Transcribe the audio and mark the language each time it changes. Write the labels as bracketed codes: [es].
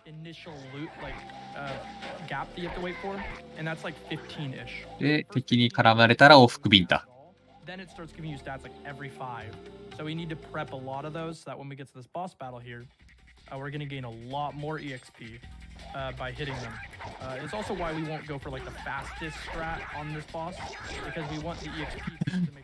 [en] initial loot, like gap that you have to wait for, and that's like 15-ish. [ja] で、敵に絡まれたら往復ビンタ。 [en] Then it starts giving you stats like every 5. So we need to prep a lot of those so that when we get to this boss battle here, we're going to gain a lot more EXP. By hitting them. It's also why we won't go for like the fastest strat on this boss because we want the EXP to make